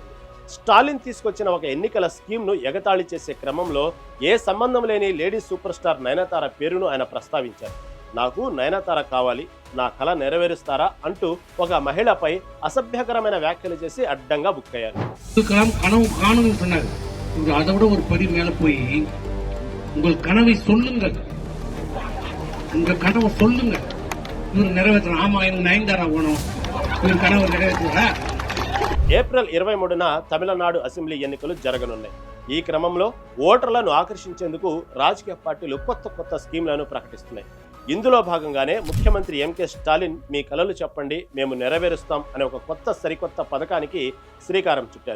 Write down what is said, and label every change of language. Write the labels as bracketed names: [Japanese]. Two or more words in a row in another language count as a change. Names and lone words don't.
[Telugu] స్టాలిన్ తీసుకొచ్చిన ఒక ఎన్నికల స్కీమ్ను ఎగతాళి చేసే క్రమంలో ఏ సంబంధం లేని లేడీ సూపర్ స్టార్ నయనతార పేరును ఆయన ప్రస్తావించారు. నాకు నయనతార కావాలి, నా కల నెరవేరుస్తారా అంటూ ఒక మహిళపై అసభ్యకరమైన వ్యాఖ్యలు చేసి అడ్డంగా బుక్ అయ్యారు. [Tamil] ஒரு படி மேல போய் உங்கள் கனவை சொல்லுங்கள், உங்க கனவை சொல்லுங்க, இவர் நிறைவேற்றணும். ஆமா, எனக்கு நயன்தாரா வேணும், இவர் கனவை நிறைவேற்றுறா. [Telugu] ఏప్రిల్ 23న తమిళనాడు అసెంబ్లీ ఎన్నికలు జరగనున్నాయి. ఈ క్రమంలో ఓటర్లను ఆకర్షించేందుకు రాజకీయ పార్టీలు కొత్త స్కీమ్లను ప్రకటిస్తున్నాయి. ఇందులో భాగంగానే ముఖ్యమంత్రి ఎంకే స్టాలిన్ మీ కలలు చెప్పండి, మేము నెరవేరుస్తాం అనే ఒక సరికొత్త పథకానికి శ్రీకారం చుట్టారు.